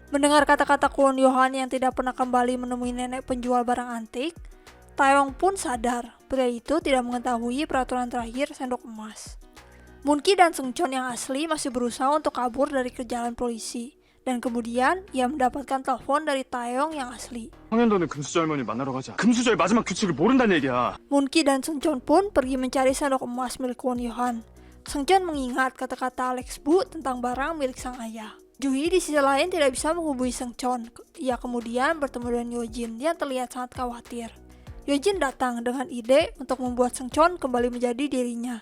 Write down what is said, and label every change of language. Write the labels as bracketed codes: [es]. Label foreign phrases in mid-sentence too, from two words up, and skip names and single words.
[id] Mendengar kata-kata Kwon Yohan yang tidak pernah kembali menemui nenek penjual barang antik, Taeyong pun sadar pria itu tidak mengetahui peraturan terakhir sendok emas. Moon-ki dan Seungcheon yang asli masih berusaha untuk kabur dari kejaran polisi. Dan kemudian ia mendapatkan telepon dari Taeyong yang asli. [ko] 황현도는 금수저 할머니 만나러 가자. 금수저의 마지막 규칙을 모른다는 얘기야. [id] Moon-ki dan Seungcheon pun pergi mencari sendok emas milik Kwon Yohan. Seungcheon mengingat kata-kata Alex Bu tentang barang milik sang ayah. Jui di sisi lain tidak bisa menghubungi Seungcheon. Ia kemudian bertemu dengan Yojin yang terlihat sangat khawatir. Yojin datang dengan ide untuk membuat Seungcheon kembali menjadi dirinya.